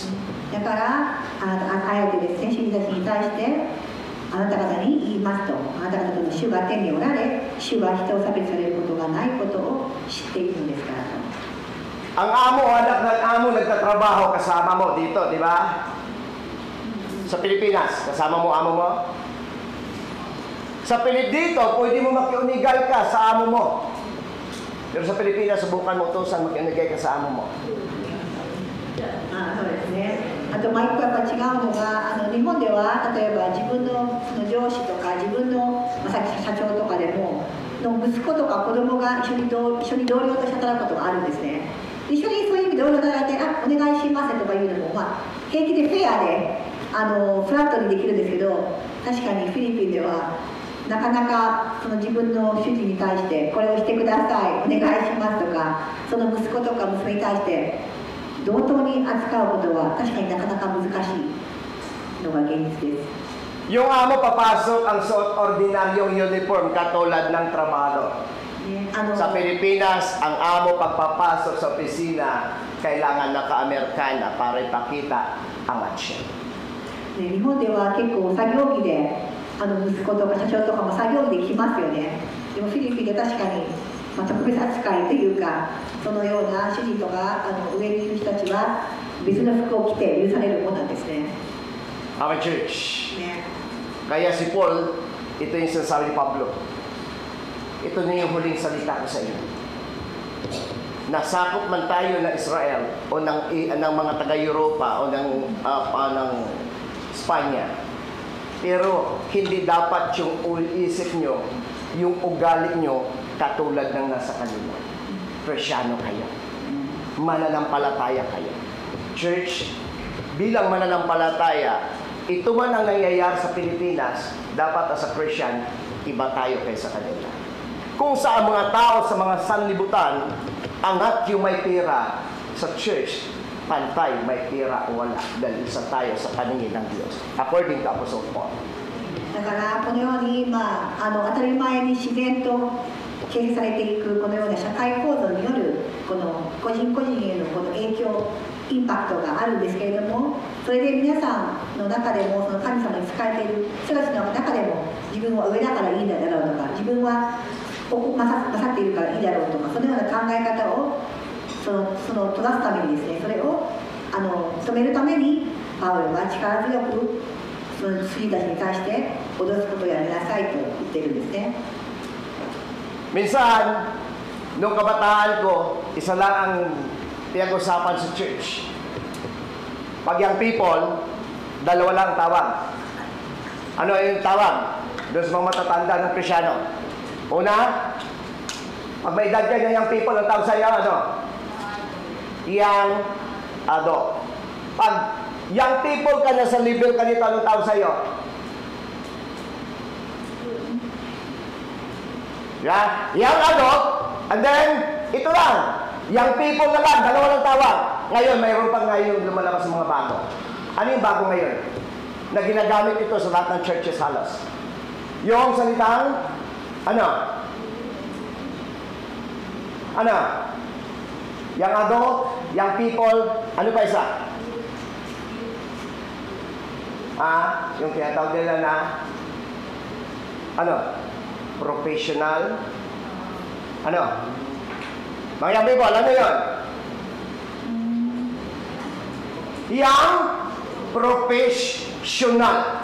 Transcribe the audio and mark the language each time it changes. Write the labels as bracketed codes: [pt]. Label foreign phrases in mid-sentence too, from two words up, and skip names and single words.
[ja] だからあえてですね、主人たちに対してあなた方に言いますと、あなた方との主が天におられ、主は人を差別されることがないことを知っているのですからと。 [tl] Ang amo, anak ng amo, nagtatrabaho kasama mo dito, di ba? Sa Pilipinas, kasama mo amo mo? Sa dito, pwede mo makiunigal ka sa amo mo. Pero sa Pilipinas, subukan mo utusan, makiunigay ka sa amo mo. [ja] そうですね。あともう一個やっぱ違うのが、日本では例えば自分のその上司とか自分の、さっき社長とかでも息子とか子供が一緒に同僚として働くことがあるんですね。一緒にそういう意味で同僚と働いて、お願いしますとかいうのも、平気でフェアでフラットにできるんですけど、確かにフィリピンではなかなかその自分の主人に対してこれをしてください、お願いしますとか、その息子とか娘に対して同等に扱うことは確かになかなか難しいのが現実です。 [tl] Yung amo papasok ang suot ordinaryong uniform katulad ng trabaho. [ja] ね、 [tl] Sa Pilipinas, ang amo pagpapasok sa opisina, kailangan naka-Amerikana para ipakita ang action. [ja] ね、日本では結構作業着で息子とか社長とかも作業着で来ますよね。でもフィリピンで確かに、特別扱いというか、そのような主人とか上にいる人たちは別の服を着て許されるものなんですね。 [en] Our church. [ja] ね、 [tl] Kaya si Paul, ito yung sinasabi ni Pablo. Ito na yung huling salita ko sa inyo. Nasakop man tayo ng Israel o ng mga taga-Europa o ng Spanya. Pero hindi dapat yung isip nyo, yung ugali nyo katulad ng nasa kanila. Kristyano kayo. Mananampalataya kayo. Church, bilang mananampalataya, ito man ang nangyayari sa Pilipinas, dapat [en] as a Christian, [tl] iba tayo kaysa kanila. Kung sa mga tao sa mga sanlibutan, angat yung may pera sa church, pantay, may pera o wala, dahil isa tayo sa paningin ng Diyos. [en] According to Apostle Paul. [ja] だからこのように今当たり前に自然と形成されていくこのような社会構造によるこの個人個人へのこの影響インパクトがあるんですけれども、それで皆さんの中でもその神様に仕えている人たちの中でも自分は上だからいいんだろうとか、自分は勝っているからいいだろうとか、そのような考え方をその正すためにですね、それを止めるためにパウロは力強くその羊たちに対して脅すことをやめなさいと言っているんですね。 [tl] Minsan, nung kabataan ko, isa lang ang pinag-usapan sa church. Pag [en] young people, [tl] dalawa lang tawag. Ano yung tawag? Doon sa mga matatanda ng Kristyano. Una, pag may edad kayo ng [en] young people, [tl] ang tawag sa'yo, ano? [en] Young adult. [tl] Pag [en] young people [tl] ka na sa level ka nito, anong tawag sa'yo? Yeah? [en] Young adult, and then, [tl] ito lang, [en] young people [tl] na lang, dalawa lang tawag. Ngayon, mayroon pang ngayon lumalabas sa mga bago. Ano yung bago ngayon? Na ginagamit ito sa lahat ng churches halos. Yung salitang, ano? Ano? [en] Young adult, young people, [tl] ano pa isa? Yung tinatawag nila na, ano? Professional. Ano? Mga [en] young people, [tl] ano yun? [en] Young professional.